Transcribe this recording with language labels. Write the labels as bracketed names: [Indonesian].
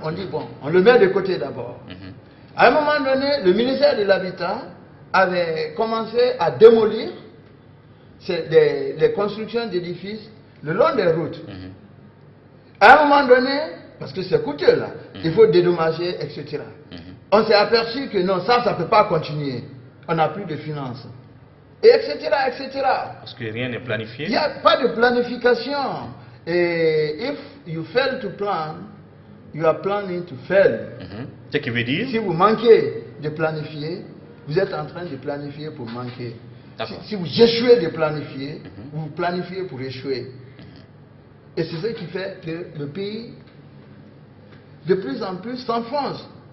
[French] On dit, bon, on le met de côté d'abord. À un moment donné, le ministère de l'Habitat avait commencé à démolir les constructions d'édifices le long des routes. À un moment donné, parce que c'est coûteux là, il faut dédommager, etc. On s'est aperçu que non, ça ne peut pas continuer. On n'a plus de finances. Et etc., etc. Parce que rien n'est planifié. Il n'y a pas de planification. [English] Et if you fail to plan, you are planning to fail. [French] Ce qui veut dire? Si vous manquez de planifier, vous êtes en train de planifier pour manquer. Si vous échouez de planifier, vous planifiez pour échouer. Et c'est ce qui fait que le pays, de plus en plus, s'enfonce.